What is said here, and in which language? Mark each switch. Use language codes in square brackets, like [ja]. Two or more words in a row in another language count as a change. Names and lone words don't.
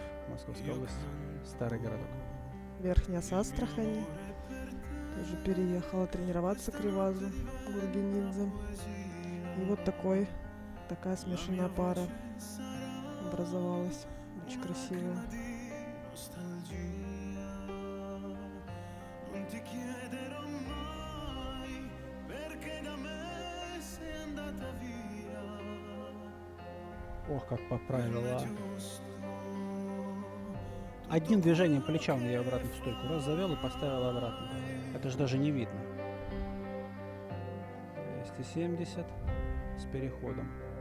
[ru] Московская область, Старый городок. Верхняя с Астрахани. Тоже переехала тренироваться к Ривазу Гургенидзе. И вот такая смешанная пара образовалась. Очень красивая. [it] Non ti chiederò mai perché da me sei andata via. [ru] Ох, как поправила. Одним движением плеча он ее обратно в стойку раз завел и поставил обратно. Это же даже не видно. 270 с переходом.